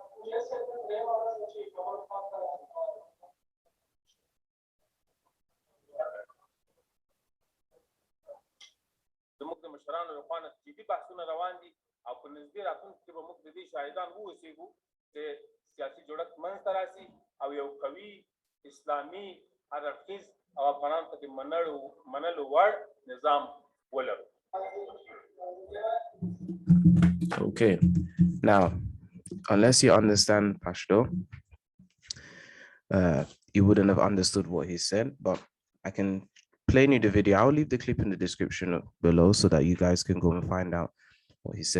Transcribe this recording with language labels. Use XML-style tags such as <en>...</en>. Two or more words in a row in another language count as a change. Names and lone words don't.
<ps>زموږ د مشرانو لخوا نه جدي بحثونه روان دي او په نږدې راتلونکي کې به موږ د دې شاهدان واوسېږو چې سیاسي جوړښت منځته راسي او یو قوي اسلامي هر اړخیز او افغانانو ته د منلو وړ نظام ولرو.</ps> <en>Okay, now, unless you understand Pashto, you wouldn't have understood what he said, but I can play you the video. I'll leave the clip in the description below so that you guys can go and find out what he said.</en>